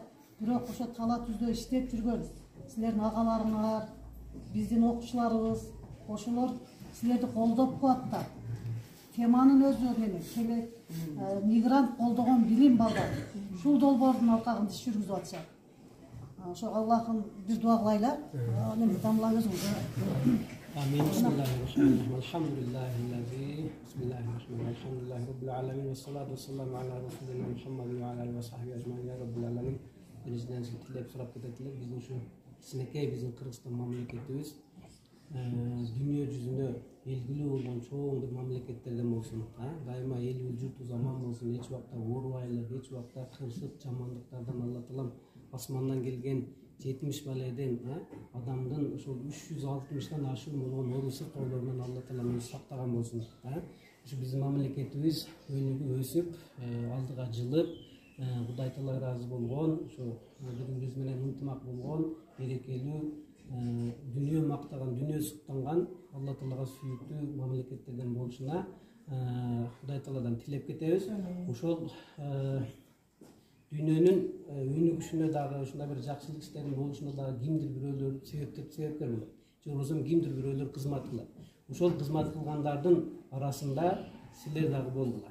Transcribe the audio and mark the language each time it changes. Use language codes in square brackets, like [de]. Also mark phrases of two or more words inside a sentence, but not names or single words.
[ky] Бирок ошо тала түздө иштеп жүргөн силердин агаларыңар, биздин окуучуларыбыз, ошолор силерди колдоп коет да. Теманын өзү неме, мигрант колдогон билим балдар. Ушул долбоордун алкагында иш жүргүзүп атышат. Ошо Аллахым бир дуа кылайлар. Эми дамла өзүңүз. [ar] آمين. بسم الله الرحمن الرحيم. الحمد لله الذي بسم الله الرحمن الرحيم. الحمد لله رب العالمين والصلاة والسلام على رسولنا محمد وعلى آله وصحبه أجمعين. يا رب العالمين. [uz] Bizden tilep so'rab ketadilar. Bizning shu sinekey bizning Qirg'iziston mamlakatimiz [ky] дүние жүзүнө белгилүү болгон чоң бир мамлекеттерден болсун, дайыма элибиз журтубуз аман болсун, эч убакта оорубайлык, эч убакта кырсык жамандыктардан Алла таалам асмандан келген 70 баледен адамдын ошол 360-дан ашуун болгон оору сыркоолорунан Алла таалам өзү сактаган болсун. Ушу биздин мамлекетибиз өнүгүп өсүп, алдыга жылып, Кудай таалага ыраазы болгон, ушу бири-бирибиз менен ынтымак болгон, берекелүү, дүние мактаган, дүние суктанган, Алла таалага сүйүктүү мамлекеттерден болушуна Кудай тааладан тилеп кетебиз. Ошол дүйнөнүн өнүгүшүнө дагы ушундай бир жакшылык иштердин болушуна дагы кимдир бирөөлөр себепкер болот. Же болбосо кимдир бирөөлөр кызмат кылат. Ошол кызмат кылгандардын арасында силер дагы болдуңар.